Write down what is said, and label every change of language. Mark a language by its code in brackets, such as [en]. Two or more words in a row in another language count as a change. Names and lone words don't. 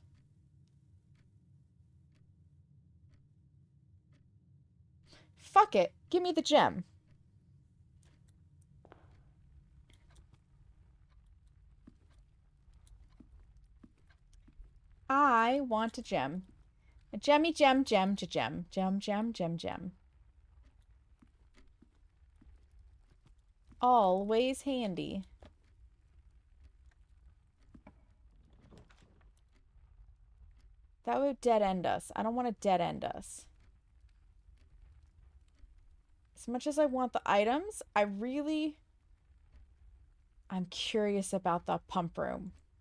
[en] Fuck it. Give me the gem. I want a gem. A gemmy gem, gem, gem, gem, gem, gem, gem. Always handy. That would dead end us. I don't want to dead end us. As much as I want the items, I'm curious about the pump room.